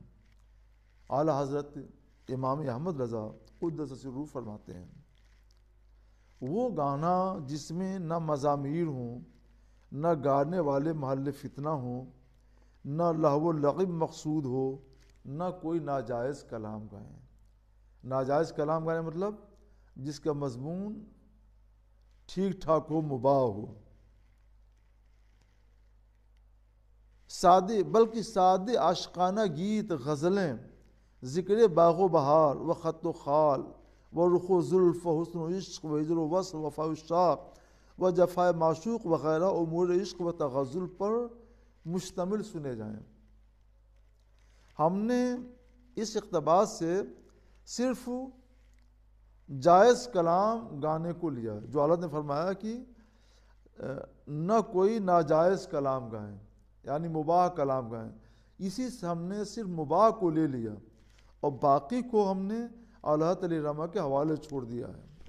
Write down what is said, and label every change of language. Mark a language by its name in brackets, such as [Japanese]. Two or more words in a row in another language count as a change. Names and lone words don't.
[Urdu] اعلیٰ حضرت امام احمد رضا قدس سرہ فرماتے ہیں، وہ گانا جس میں نہ مزامیر ہوں، نہ گانے والے محل فتنہ ہوں، نہ لہو و لعب مقصود ہو، نہ کوئی ناجائز کلام گائیں۔ ناجائز کلام گائیں مطلب جس کا مضمون ٹھیک ٹھاک ہو، مباح ہو، سادے بلکہ سادے عاشقانہ گیت، غزلیں، ذکر باغ و بہار و خط و خال و رخ و زلف و حسن و عشق و ہجر و وصل و وفا الشاق و جفا معشوق وغیرہ امور عشق و تغزل پر مشتمل سنے جائیں۔ ہم نے اس اقتباس سے صرف جائز کلام گانے کو لیا ہے، جو اللہ نے فرمایا کہ نہ کوئی ناجائز کلام گائیں، یعنی مباح کلام گائیں، اسی سے ہم نے صرف مباح کو لے لیا اور باقی کو ہم نے اعلیٰ علیہ رحمہ کے حوالے چھوڑ دیا ہے۔